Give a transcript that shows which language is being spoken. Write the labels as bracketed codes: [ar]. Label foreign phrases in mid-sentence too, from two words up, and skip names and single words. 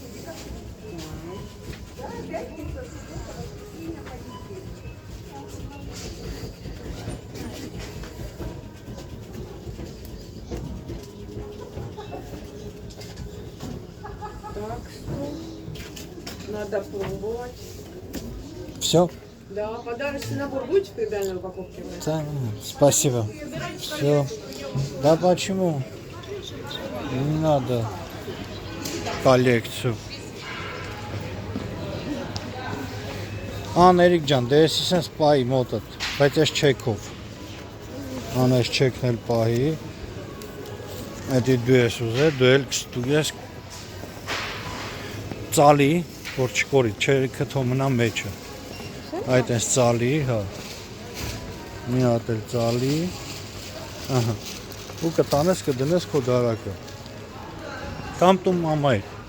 [ru] Так что надо пробовать. Все? Да, подарочный набор будете в передальной упаковке? Да, спасибо. Все. Да почему? Не надо коллекцию. [hy] Էրիկ ջան, դե ես իսենց պահի մոտդ, բայց ես չեքով։ Անես չեքն էլ պահի։ Էդի դու ես ուզել, դու էլ կստուգես ծալի, որ չկորի, չերիքը թո մնա մեջը։ Այդ այս ծալի, հա։ Մի հատ էլ ծալի։ Ահա։ Ու կտանես կդնես քո դարակը։ Կամ տու մամայ։